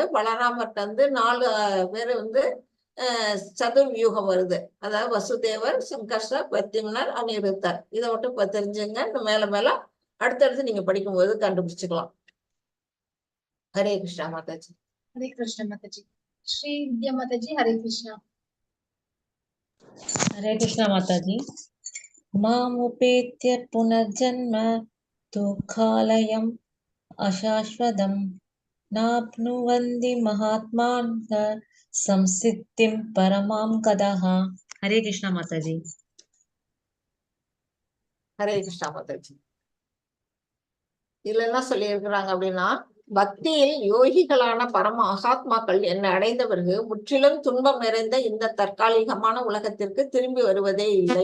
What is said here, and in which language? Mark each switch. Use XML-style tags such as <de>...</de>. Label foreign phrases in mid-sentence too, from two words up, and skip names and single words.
<ta>பலராமர்ட்ட வந்து 4 பேர் வந்து சதுர்வியூகம் வருது. அதாவது வசுதேவர், சங்கர்ஷர், பிரத்யும்னர், அனிருத்தர். இதை மட்டும் இப்ப தெரிஞ்சுங்க. மேல மேல அடுத்தடுத்து நீங்க படிக்கும்போது கண்டுபிடிச்சுக்கலாம். ஹரே கிருஷ்ணா மாதாஜி. ஹரே கிருஷ்ண மாதாஜி. ஸ்ரீ வித்யா மாதாஜி, ஹரே கிருஷ்ணா.</ta> <sa>हरे कृष्णा माताजी। मामुपेत्य पुनर्जन्म दुःखालयम् अशाश्वतम् नाप्नुवन्ति महात्मानः संसिद्धिं परमां गतः। हरे कृष्णा माताजी।</sa> <ta>ஹரே கிருஷ்ணா மாதாஜி. இதுல என்ன சொல்லி இருக்கிறாங்க அப்படின்னா, பக்தியில் யோகிகளான பரம மகாத்மாக்கள் என்னை அடைந்த பிறகு முற்றிலும் துன்பம் நிறைந்த இந்த தற்காலிகமான உலகத்திற்கு திரும்பி வருவதே இல்லை.</ta>